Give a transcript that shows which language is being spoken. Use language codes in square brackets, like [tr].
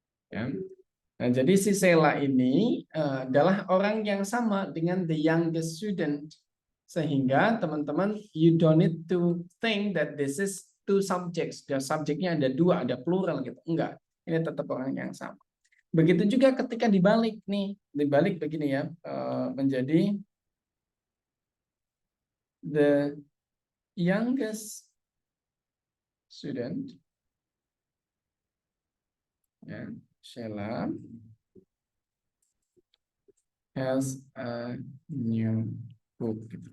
[id] Ya. Nah, jadi si Sheila ini adalah orang yang sama dengan [en] the youngest student. [id] Sehingga teman-teman, [en] you don't need to think that this is two subjects. [id] Dan subjeknya ada dua, ada plural gitu. Enggak, ini tetap orang yang sama. Begitu juga ketika dibalik nih, dibalik begini ya, menjadi [en] the youngest student, ya, Sheila has a new book.